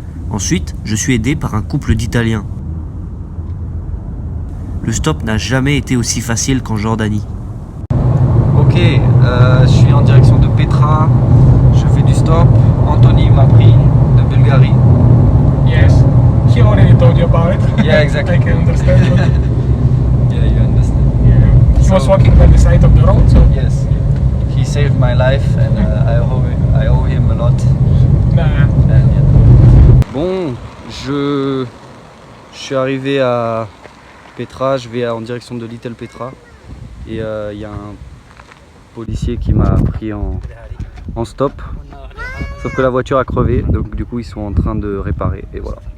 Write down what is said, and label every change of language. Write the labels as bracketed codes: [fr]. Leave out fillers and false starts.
[fr] Ensuite, je suis aidé par un couple d'Italiens. Le stop n'a jamais été aussi facile qu'en Jordanie. Ok, je suis en direction de Petra. Je fais du stop. Anthony m'a pris de Bulgarie. [en] Yes, he already told you about it. Yeah, exactly. I can understand. Yeah, you understand. Yeah. He was walking by the side of the road, so. Yes, he saved my life and I owe him a lot. Nah. And, yeah. [fr] Bon, je suis arrivé à Petra, je vais en direction de Little Petra et il y a un policier qui m'a pris en stop, sauf que la voiture a crevé, donc du coup ils sont en train de réparer et voilà.